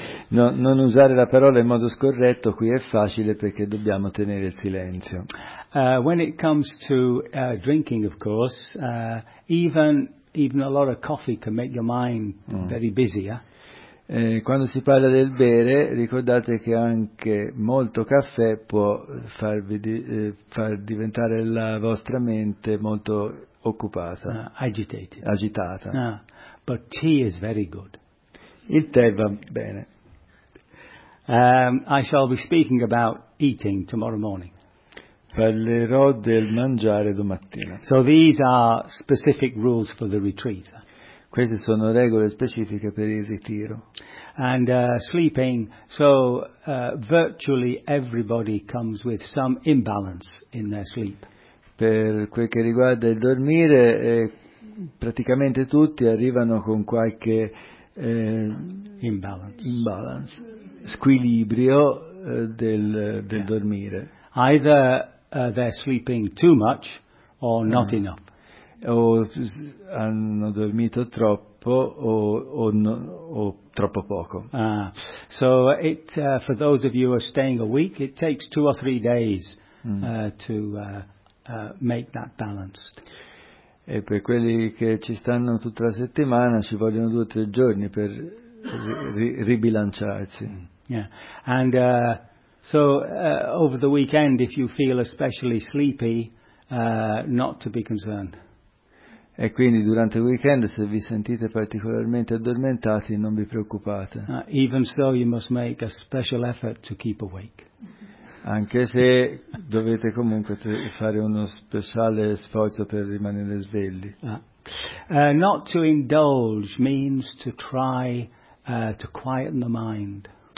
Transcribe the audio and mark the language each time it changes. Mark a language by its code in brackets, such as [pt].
[it] Non usare la parola in modo scorretto qui è facile perché dobbiamo tenere il silenzio. [en] When it comes to drinking, of course, even a lot of coffee can make your mind very busy. [it] Quando si parla del bere, ricordate che anche molto caffè può far diventare la vostra mente molto occupata. Agitata. [en] But tea is very good. [it] Il tè va bene. [en] I shall be speaking about eating tomorrow morning. [it] Parlerò del mangiare domattina. [en] So these are specific rules for the retreat. [it] Queste sono regole specifiche per il ritiro. [en] And sleeping, so virtually everybody comes with some imbalance in their sleep. [it] Per quel che riguarda il dormire, praticamente tutti arrivano con qualche [en] imbalance, [it] squilibrio del dormire. [en] Either they're sleeping too much or not enough. [it] O hanno dormito troppo o troppo poco. [en] So it for those of you who are staying a week, it takes 2 or 3 days to make that balanced. [it] E per quelli che ci stanno tutta la settimana, ci vogliono 2 o 3 giorni per ribilanciarsi. [en] Yeah, and so over the weekend, if you feel especially sleepy, not to be concerned. [it] E quindi durante il weekend, se vi sentite particolarmente addormentati, non vi preoccupate. [en] Even so, you must make a special effort to keep awake. [it] Anche se dovete comunque fare uno speciale sforzo per rimanere svegli. [en] Not to indulge means to try to quieten the mind.